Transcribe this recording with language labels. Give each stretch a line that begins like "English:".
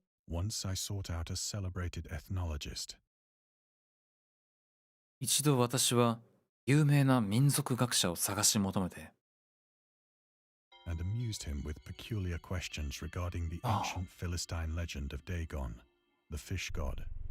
English: Once I sought out a celebrated ethnologist.
Japanese: 一度私は有名な民族学者を探し求めて
English: and amused him with peculiar questions regarding the ancient Philistine legend of Dagon, the fish god.